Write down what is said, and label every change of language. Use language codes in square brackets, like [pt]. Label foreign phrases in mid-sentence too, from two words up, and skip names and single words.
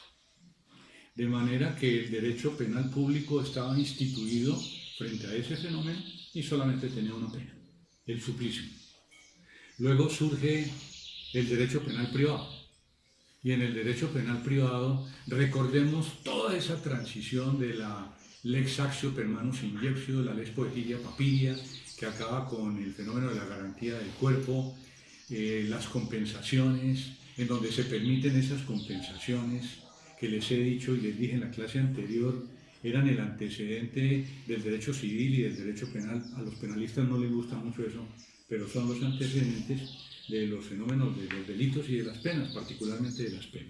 [es] De manera que el derecho penal público estaba instituido frente a ese fenómeno y solamente tenía una pena, el suplicio. Luego surge el derecho penal privado. Y en el derecho penal privado recordemos toda esa transición de la [la] lex actio per manus injectio, [es] la lex poetelia papiria, que acaba con el fenómeno de la garantía del cuerpo, las compensaciones, en donde se permiten esas compensaciones que les he dicho y les dije en la clase anterior, eran el antecedente del derecho civil y del derecho penal. A los penalistas no les gusta mucho eso, pero son los antecedentes de los fenómenos de los delitos y de las penas, particularmente de las penas.